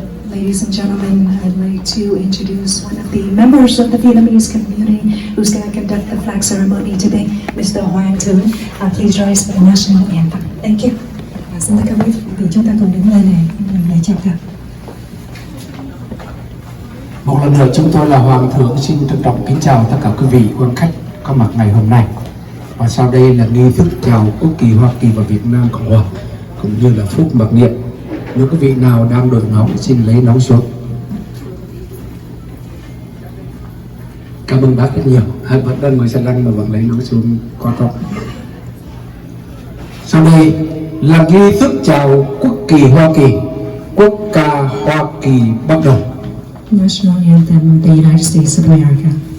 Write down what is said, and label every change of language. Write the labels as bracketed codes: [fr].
[en] Ladies and gentlemen, I'd like to introduce one of the members of the Vietnamese community who's going to conduct the flag ceremony today, Mr. Hoàng Thứ. Please rise for the national anthem. Thank you. [vi] Xin tất cả quý vị, chúng ta cùng đứng lên này để chào cờ. Một lần nữa chúng tôi là Hoàng Thượng xin trân trọng kính chào tất cả quý vị quan khách có mặt ngày hôm nay. Và sau đây là nghi thức chào quốc kỳ Hoa Kỳ và Việt Nam Cộng Hòa cũng như là phút mặc niệm. Nếu quý vị nào đang đội nón xin lấy nón xuống. Cảm ơn bác rất nhiều. Hai vẫn đang ngồi xe lăn mà vẫn lấy nón xuống, quá tốt. Sau đây là nghi thức chào quốc kỳ Hoa Kỳ. Quốc ca Hoa Kỳ bắt đầu. [en] National anthem of the United States of America.